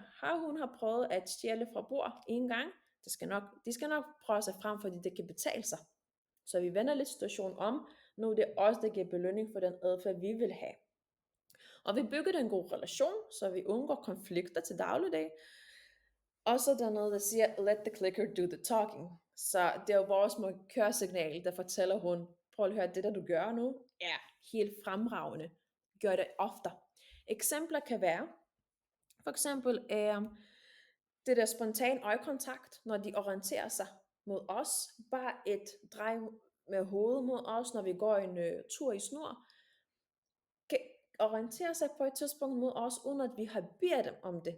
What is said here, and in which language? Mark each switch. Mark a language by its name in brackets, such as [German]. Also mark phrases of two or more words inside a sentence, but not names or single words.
[Danish] Har hun prøvet at stjæle fra bord en gang, de skal nok prøve sig frem, fordi det kan betale sig. Så vi vender lidt situationen om, nu det er os, der giver belønning for den adfærd, vi vil have. Og vi bygger en god relation, så vi undgår konflikter til dagligdag. Og så der er noget, der siger, [English] let the clicker do the talking. [Danish] Så det er jo vores køresignal, der fortæller hun, prøv at høre, det der du gør nu, er helt fremragende. Gør det ofte. Eksempler kan være, For eksempel det der spontan øjekontakt, når de orienterer sig mod os, bare et drej med hovedet mod os, når vi går en tur i snor, kan orientere sig på et tidspunkt mod os, uden at vi har bedt dem om det.